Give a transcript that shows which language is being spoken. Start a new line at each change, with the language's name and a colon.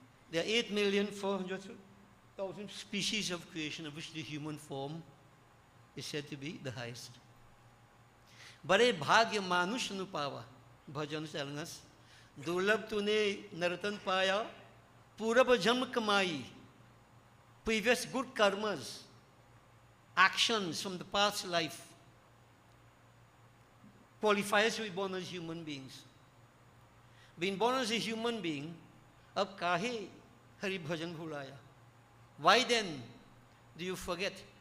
English: There are 8,400,000 species of creation, of which the human form is said to be the highest.
Hindi: बड़े भाग्य मानुष नु पावा. भजन
English: telling us,
Hindi: दुर्लभ तूने नर्तन पाया, पूर्व जन्म कमाई.
English: Previous good karmas, actions from the past life, qualifies to be born as human beings. Being born as a human being,
Hindi: अब काहे हरि भजन भुलाया?
English: Why then do you forget